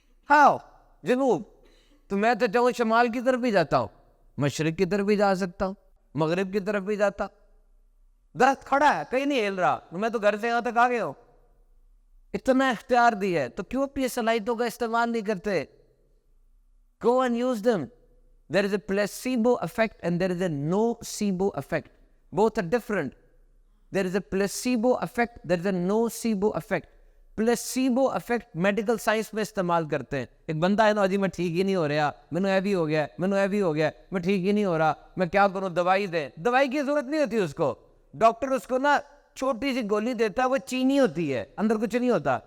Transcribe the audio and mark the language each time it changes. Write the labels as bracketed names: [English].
[Urdu] ہاں جنوب. تو میں تو چاہوں شمال کی طرف بھی جاتا ہوں، مشرق کی طرف بھی جا سکتا ہوں، مغرب کی طرف بھی جاتا. درخت کھڑا ہے کہیں نہیں ہل رہا، میں تو گھر سے یہاں تک آ گیا ہوں. اتنا اختیار دی ہے تو کیوں اپنی صلاحیتوں کا استعمال نہیں کرتے؟ [English] Go and use them. There is a placebo effect and there is a nocebo effect. Both are different. There is a placebo effect, there is a nocebo effect. [Urdu] Placebo effect medical science میں استعمال کرتے ہیں. ایک بندہ ہے نا جی میں ٹھیک ہی نہیں ہو رہا، میں نے بھی ہو گیا، میں نے بھی ہو گیا، میں ٹھیک ہی نہیں ہو رہا، میں کیا کروں؟ دوائی دیں. دوائی کی ضرورت نہیں ہوتی اس کو. ڈاکٹر اس کو نا چھوٹی سی گولی دیتا ہے، وہ چینی ہوتی ہے، اندر کچھ نہیں ہوتا.